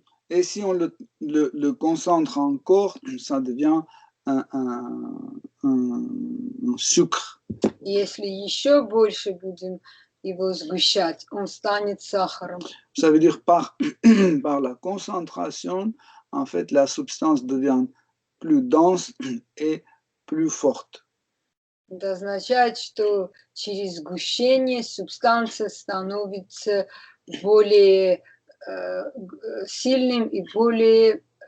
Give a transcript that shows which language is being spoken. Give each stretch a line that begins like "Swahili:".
French: Et si on le concentre encore, ça devient un sucre.
Russian: Если еще больше будем его сгущать, он станет сахаром.
French: Ça veut dire par la concentration, en fait, la substance devient plus dense et plus forte.
Russian: Это означает, что через сгущение субстанция становится более сильным и более